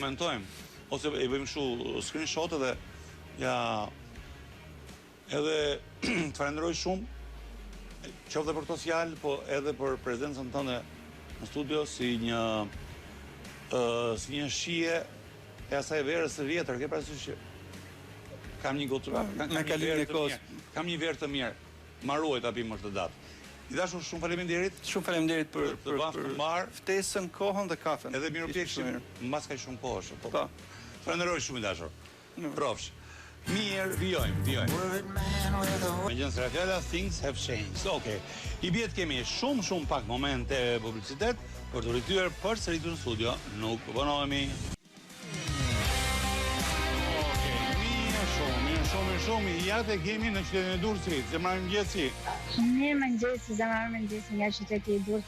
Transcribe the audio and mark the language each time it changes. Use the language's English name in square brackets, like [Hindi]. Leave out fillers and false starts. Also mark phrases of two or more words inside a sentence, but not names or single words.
[Albanian] Komentojmë ose i bëjmë kështu screenshot edhe edhe të falenderoj shumë qoftë për këto fjalë, po edhe për prezencën tënde në studio si një shije e asaj verës së vjetër, ke parasysh që kam një gotë, kam një verë të mirë, ma ruaj ta pim këtë datë. I dashur, shumë faleminderit. Shumë faleminderit për ftesën, kohën dhe kafen. Edhe mirupjekshim mbas kaq shumë kohësh. Po. Falenderoj shumë i dashur. Profsh. Mirë, vijojmë. Megjithëse fjala [English] things have changed. [Albanian] Okej. I bie të kemi shumë pak momente publicitet për të rikthyer përsëri në studio. Nuk vonohemi. Shumë, jate kemi në qytetin e Durrësit, Zemra Mëngjesi. Mirë mëngjesi, Zemra Mëngjesi nga qyteti i Durrësit.